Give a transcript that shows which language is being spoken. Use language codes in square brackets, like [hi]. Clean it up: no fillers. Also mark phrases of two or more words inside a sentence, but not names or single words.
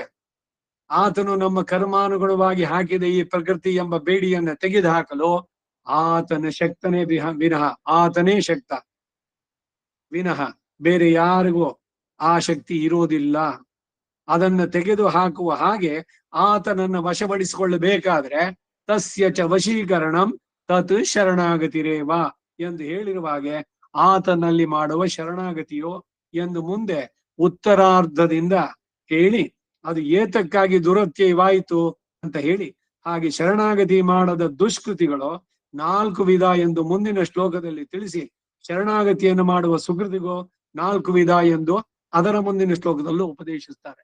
[kn] ಆತನು ನಮ್ಮ ಕರ್ಮಾನುಗುಣವಾಗಿ ಹಾಕಿದ ಈ ಪ್ರಕೃತಿ ಎಂಬ ಬೇಡಿಯನ್ನು ತೆಗೆದು ಹಾಕಲು ಆತನ ಶಕ್ತನೇ ವಿನಃ, ಆತನೇ ಶಕ್ತ ವಿನಃ ಬೇರೆ ಯಾರಿಗೂ ಆ ಶಕ್ತಿ ಇರೋದಿಲ್ಲ. ಅದನ್ನು ತೆಗೆದು ಹಾಕುವ ಹಾಗೆ ಆತನನ್ನು ವಶಪಡಿಸಿಕೊಳ್ಳಬೇಕಾದ್ರೆ [sa] ತಸ್ಯ ಚ ವಶೀಕರಣಂ ತತ್ ಶರಣಾಗತಿರೇವ [kn] ಎಂದು ಹೇಳಿರುವ ಹಾಗೆ ಆತನಲ್ಲಿ ಮಾಡುವ ಶರಣಾಗತಿಯೋ ಎಂದು ಮುಂದೆ ಉತ್ತರಾರ್ಧದಿಂದ ಹೇಳಿ, ಅದು ಏತಕ್ಕಾಗಿ ದುರತ್ಯಯವಾಯಿತು ಅಂತ ಹೇಳಿ, ಹಾಗೆ ಶರಣಾಗತಿ ಮಾಡದ ದುಷ್ಕೃತಿಗಳು 4 ವಿಧ ಎಂದು ಮುಂದಿನ ಶ್ಲೋಕದಲ್ಲಿ ತಿಳಿಸಿ, ಶರಣಾಗತಿಯನ್ನು ಮಾಡುವ ಸುಕೃತಿಗೂ 4 ವಿಧ ಎಂದು ಅದರ ಮುಂದಿನ ಶ್ಲೋಕದಲ್ಲೂ ಉಪದೇಶಿಸ್ತಾರೆ.